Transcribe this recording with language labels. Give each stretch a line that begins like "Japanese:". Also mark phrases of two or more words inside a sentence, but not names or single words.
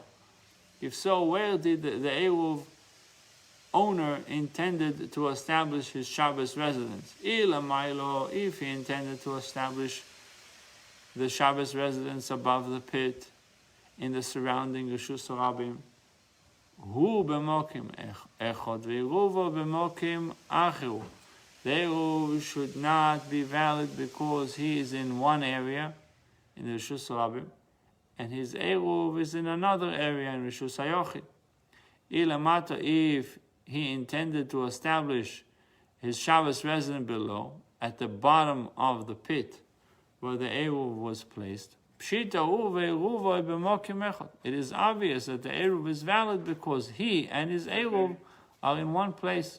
English: If so, where did the Eruv owner intended to establish his Shabbos residence? If he intended to establish the Shabbos residence above the pit in the surrounding
Hebrew: רשות רבים, הוא במקום אחד ועירובו במקום אחר.
English: The Eruv should not be valid because he is in one area in the
Hebrew: רשות רבים,
English: and his Eruv is in another area in
Hebrew: רשות היחיד.
English: Ilamata, if he intended to establish his Shabbos residence below, at the bottom of the pit where the Eruv was placed, it is obvious that the Eruv is valid because he and his Eruv are in one place.